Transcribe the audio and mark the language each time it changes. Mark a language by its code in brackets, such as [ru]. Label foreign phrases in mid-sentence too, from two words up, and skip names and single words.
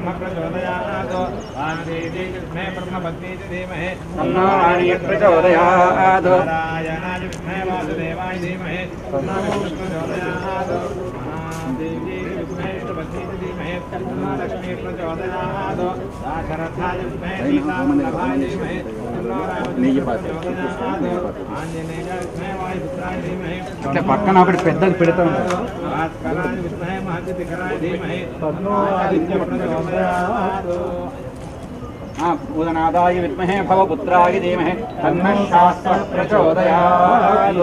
[sa] प्रचोदयात् आदिदेवमे ब्रह्मपत्नी धीमहि तन्नो राण्यः प्रचोदयात् नारायणाय विद्महे वासुदेवाय धीमहि तन्नो विष्णुः प्रचोदयात् देवी विद्महे विष्णुपत्नी धीमहि तन्नो लक्ष्मी प्रचोदयात् [te] అట్లా పక్కన ఒకటి పెద్దది పెడతా ఉంటారు. [sa] भूतनाथाय विद्महे भवपुत्राय धीमहि तन्नः शास्त्रः प्रचोदयात्.